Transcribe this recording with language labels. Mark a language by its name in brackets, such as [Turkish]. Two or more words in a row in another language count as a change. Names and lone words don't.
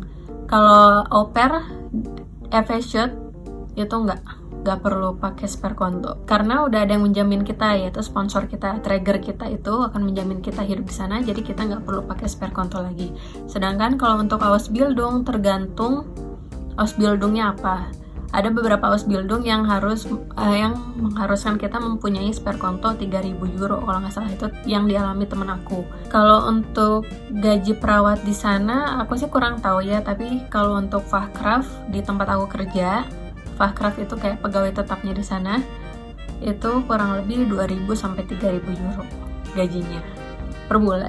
[Indonesian] Kalau au pair FS Shot itu nggak perlu pakai [German] spare konto, [Indonesian] karena udah ada yang menjamin kita, yaitu sponsor kita, trigger kita itu akan menjamin kita hidup di sana, jadi kita nggak perlu pakai [German] spare konto [Indonesian] lagi. Sedangkan kalau untuk Ausbildung, tergantung Ausbildungnya apa. Ada beberapa Ausbildung yang mengharuskan kita mempunyai [German] spare konto [Indonesian] 3.000 euro kalau nggak salah, itu yang dialami temen aku. Kalau untuk gaji perawat di sana aku sih kurang tahu ya, tapi kalau untuk Fachkraft di tempat aku kerja, Fachkraft itu kayak pegawai tetapnya di sana, itu kurang lebih 2.000 sampai 3.000 euro gajinya per bulan.